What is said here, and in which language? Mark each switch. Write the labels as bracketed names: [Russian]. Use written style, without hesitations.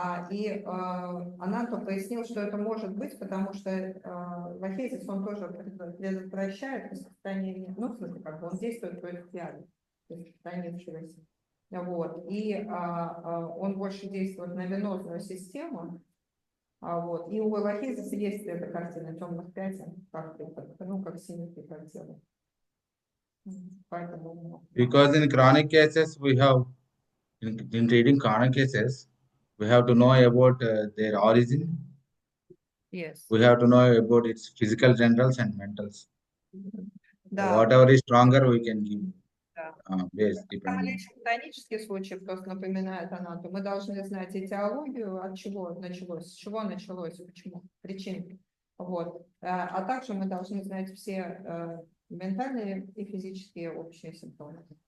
[Russian] И Ананту пояснил, что это может быть, потому что лахезис, он тоже предотвращает распространение, ну, в смысле, как бы он действует против яда, то есть распространившегося. Вот. И он больше действует на венозную систему. Вот. И у лахезиса есть эта картина темных пятен, как синих прекратила. Поэтому. [English] Because in chronic cases, we have, in treating chronic cases, we have to know about their origin. Yes. We have to know about its physical generals and mentals. [Russian] Да. [English] Whatever is stronger, we can give. Base, [Russian] Хронический случай просто напоминает Ананту. Мы должны знать этиологию, от чего началось, с чего началось, почему, причины. Вот. А также мы должны знать все ментальные и физические общие симптомы.